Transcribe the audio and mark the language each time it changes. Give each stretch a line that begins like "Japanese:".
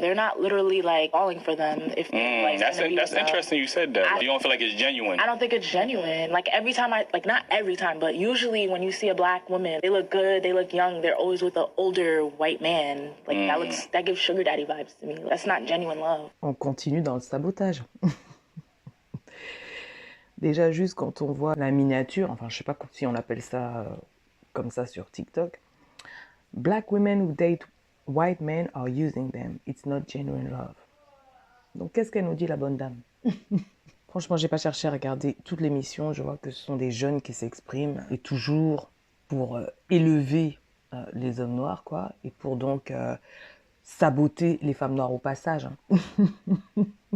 English: They're not literally like falling for them. If like, That's interesting. You said that. You don't feel like it's genuine. I don't think it's genuine. Like every time not every time, but usually when you see a black woman, they look good, they look young. They're always with an older white man. Like that gives sugar daddy vibes to me. That's not genuine love.
French: On continue dans le sabotage. Déjà juste quand on voit la miniature, enfin je sais pas si on appelle ça comme ça sur TikTok.
English: Black women who date white men are using them. It's not genuine love.
French: Donc qu'est-ce qu'elle nous dit la bonne dame? Franchement, j'ai pas cherché à regarder toute l'émission. Je vois que ce sont des jeunes qui s'expriment et toujours pour élever les hommes noirs, quoi, et pour donc saboter les femmes noires au passage. Hein.